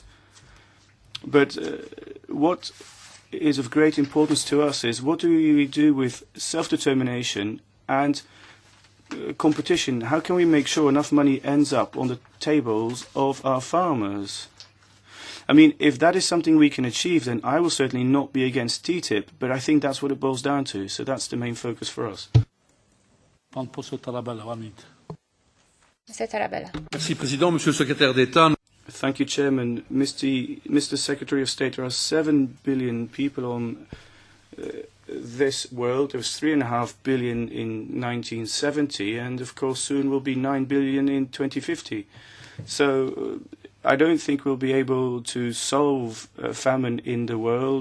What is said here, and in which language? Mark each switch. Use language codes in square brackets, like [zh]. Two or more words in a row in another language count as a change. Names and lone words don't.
[en] But what is of great importance to us is what do we do with self-determination and competition? How can we make sure enough money ends up on the tables of our farmers? I mean, if that is something we can achieve, then I will certainly not be against TTIP, but I think that's what it boils down to, so that's the main focus for us. [pl] Pan poseł Tarabella, 1 minute. [en] Mr. Tarabella. [fr] Merci, Président, Monsieur le Secrétaire d'État. [en] Thank you, Chairman. Mr. Secretary of State, there are 7 billion people on this world. There was 3.5 billion in 1970, and of course soon will be 9 billion in 2050. So I don't think we'll be able to solve famine in the world.